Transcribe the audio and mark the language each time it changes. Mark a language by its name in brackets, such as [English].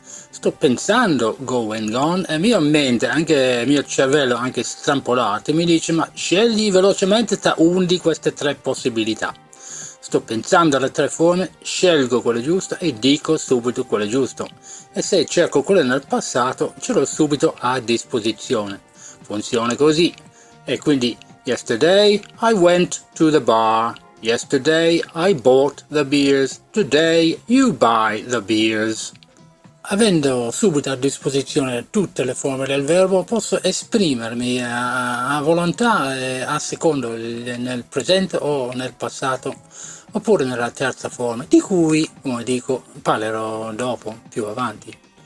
[Italian] Sto pensando go and gone e mia mente, anche il mio cervello, anche strampolato, mi dice ma scegli velocemente tra una di queste tre possibilità. Sto pensando alle tre forme, scelgo quella giusta e dico subito quella giusta. E se cerco quella nel passato, ce l'ho subito a disposizione. Funziona così. E quindi, [English] yesterday I went to the bar. Yesterday I bought the beers. Today you buy the beers. [Italian] Avendo subito a disposizione tutte le forme del verbo, posso esprimermi a volontà a secondo nel presente o nel passato, oppure nella terza forma, di cui, come dico, parlerò dopo, più avanti.